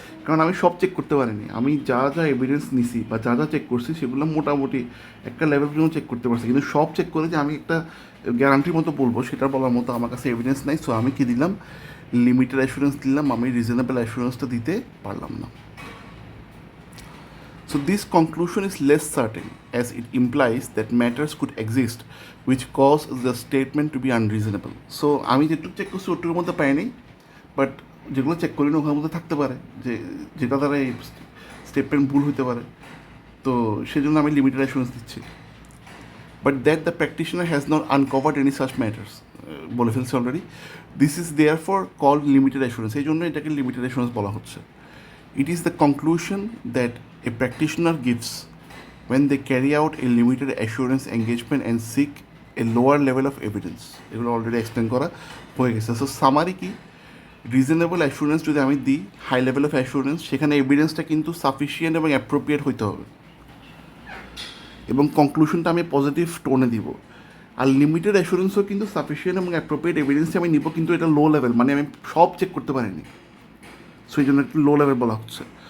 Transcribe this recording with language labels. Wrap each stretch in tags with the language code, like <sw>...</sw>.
<bn>কারণ আমি সব চেক করতে পারিনি। আমি যা যা এভিডেন্স নিছি বা যা যা চেক করছি সেগুলো মোটামুটি একটা লেভেল পর্যন্ত চেক করতে পারছি, কিন্তু সব চেক করে যে আমি একটা গ্যারান্টির মতো বলবো সেটা বলার মতো আমার কাছে এভিডেন্স নাই। সো আমি কী দিলাম, লিমিটেড অ্যাসুরেন্স দিলাম, আমি রিজনেবল অ্যাসুরেন্সটা দিতে পারলাম না।</bn> <en>So this conclusion is less certain as it implies that matters could exist which cause the statement to be unreasonable.</en> <bn>So আমি যেটুকু চেক করছি ওটুকুর মধ্যে পাইনি, বাট যেগুলো চেক করি না ওখানের মধ্যে থাকতে পারে যে যেটা দ্বারা এই স্টেটমেন্ট ভুল হতে পারে। তো সেই জন্য আমি লিমিটেড অ্যাসুরেন্স দিচ্ছি।</bn> <en>but that the practitioner has not uncovered any such matters.</en> <bn>বলে ফেলছি already.</bn> <en>this is therefore call limited assurance,</en> <bn>এই জন্য এটাকে লিমিটেড অ্যাসুরেন্স বলা হচ্ছে।</bn> <en>It is the conclusion that a practitioner gives when they carry out a limited assurance engagement and seek a lower level of evidence.</en> <bn>এগুলো already explain করা হয়ে গেছে। So summary কি, রিজনেবল অ্যাসুরেন্স যদি আমি দিই, হাই লেভেল অফ অ্যাসুরেন্স, সেখানে এভিডেন্সটা কিন্তু সাফিসিয়েন্ট এবং অ্যাপ্রোপ্রিয়েট হইতে হবে, এবং কনক্লুশনটা আমি পজিটিভ টোনে দিব। আর লিমিটেড অ্যাসুরেন্সও কিন্তু সাফিসিয়েন্ট এবং অ্যাপ্রোপ্রিয়েট এভিডেন্স আমি নিব, কিন্তু এটা লো লেভেল, মানে আমি সব চেক করতে পারিনি, সো এই জন্য একটু লো লেভেল বলা হচ্ছে।</bn>